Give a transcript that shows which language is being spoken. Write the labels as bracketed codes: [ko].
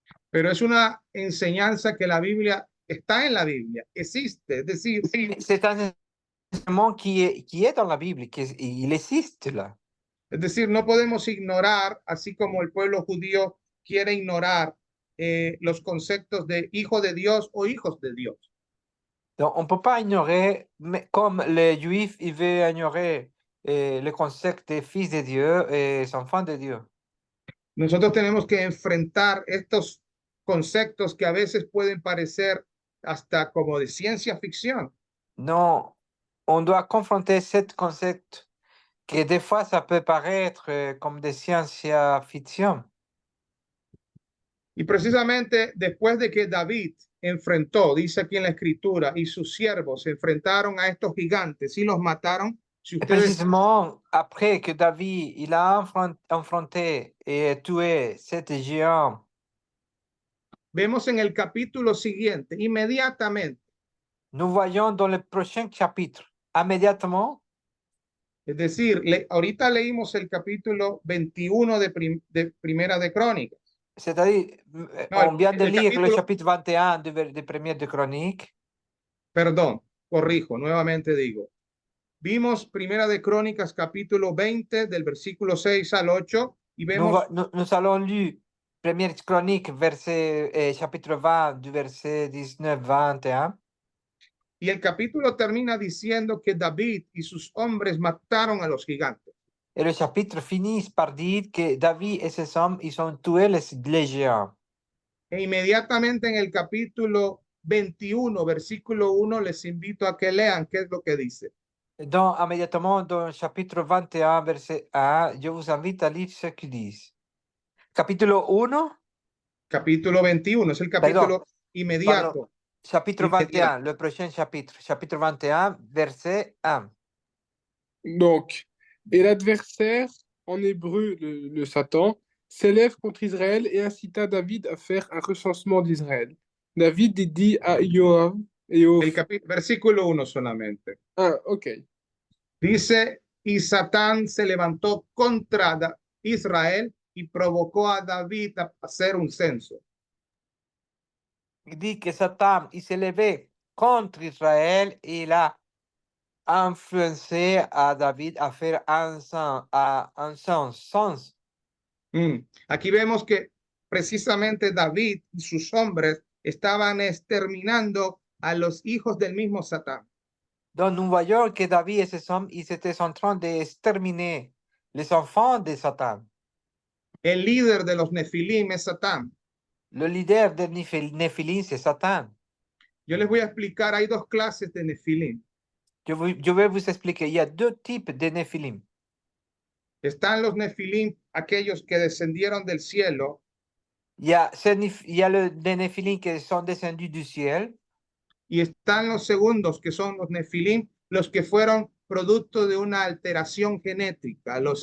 [es] pero es una enseñanza que la Biblia está en la Biblia, existe, es decir, [fr] C'est un enseignement qui est dans la Bible, il existe là. [es] es decir, no podemos ignorar, así como el pueblo judío quiere ignorar los conceptos de hijo de Dios o hijos de Dios. [fr] Donc, on ne peut pas ignorer, mais comme les Juifs, ils veulent ignorer le concept des fils de Dieu et enfants de Dieu. [es] Nosotros tenemos que enfrentar estos conceptos que a veces pueden parecer hasta como de ciencia ficción. [fr] Non, on doit confronter ce concept que des fois, ça peut paraître comme des science-fiction. [es] Y precisamente después de que David enfrentó, dice aquí en la escritura, y sus siervos se enfrentaron a estos gigantes y los mataron. Si [fr] Et [es] ustedes [fr] précisément, après que David il a affronté et tué cet géant, [es] vemos en el capítulo siguiente, inmediatamente, [fr] nous voyons dans le prochain chapitre, immédiatement, [es] es decir, ahorita leímos el capítulo 21 de Primera de Crónicas. [fr] c'est-à-dire, [es] No, [fr] on vient de [es] el [fr] lire le [es] capítulo, [fr] chapitre 21 de Première de Chronique. [es] perdón, corrijo, nuevamente digo. Vimos Primera de Crónicas, capítulo 20, del versículo 6 al 8, y vemos [fr] Nous allons lire Première Chronique, chapitre 20, du verset 19-21. [es] y el capítulo termina diciendo que David y sus hombres mataron a los gigantes. [fr] Et le chapitre finit par dire que David et ses hommes, ils ont tué les géants. [es] E inmediatamente en el capítulo 21, versículo 1, les invito a que lean qué es lo que dice. [fr] Donc, immédiatement, dans le chapitre 21, verset 1, je vous invite à lire ce qu'ils disent. [es] Capítulo 1, Capítulo 21, es el capítulo inmediato. [fr] pardon, chapitre [es] Inmediato. [fr] 21, le prochain chapitre. Chapitre 21, verset 1. Donc, et l'adversaire, en hébreu le Satan, s'élève contre Israël et incita David à faire un recensement d'Israël. David dit à Joab et aux... [es] Versículo 1 solamente. [fr] Ah, ok. [es] Dice, y Satán se levantó contra Israel y provocó a David a hacer un censo. [fr] Il dit que Satan, il s'est levé contre Israël et il a influencé à David à faire un census. [es] Aquí vemos que precisamente David y sus hombres estaban exterminando a los hijos del mismo Satán. [fr] Donc, nous voyons que David et ses hommes, ils étaient en train d'exterminer les enfants de Satan. [es] El líder de los Nefilim es Satán. [fr] Le leader des Néphilim, c'est Satan. [es] Yo les voy a explicar, hay dos clases de Nefilim. [fr] Je vais vous expliquer. Il y a deux types de Néphilim. Están los Nefilim, aquellos que descendieron del cielo, Il y a les Néphilim qui sont descendus du ciel. [es] y están los segundos, que son los Nefilim, los que fueron producto de una alteración genética, los